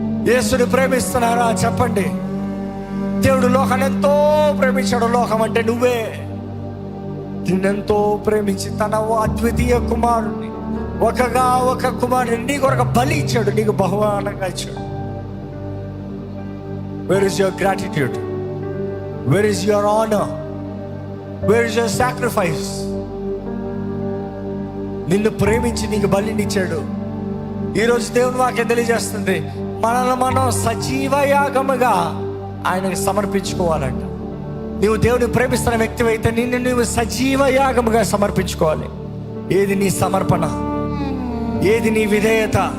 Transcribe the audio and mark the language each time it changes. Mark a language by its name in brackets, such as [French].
[Telugu] యేసుని ప్రేమిస్తున్నారా? చెప్పండి. దేవుడు లోకాన్ని ఎంతో ప్రేమించాడు. లోకం అంటే నువ్వే. నిన్నెంతో ప్రేమించి తన అద్వితీయ కుమారుడిని, ఒక కుమారుడిని నీ కొరకు బలి ఇచ్చాడు, నీకు బహుమానంగా ఇచ్చాడు. [English] Where is your gratitude? Where is your honor? Where is your sacrifice? [Telugu] నిన్ను ప్రేమించి నీకు బలినిచ్చాడు. ఈరోజు దేవుని వాక్యం తెలియజేస్తుంది, మనల్ని మనం సజీవ యాగముగా ఆయనకు సమర్పించుకోవాలంట. నీవు దేవుని ప్రేమిస్తున్న వ్యక్తి అయితే నిన్ను నువ్వు సజీవ యాగముగా సమర్పించుకోవాలి. ఏది నీ సమర్పణ, ఏది నీ విధేయత?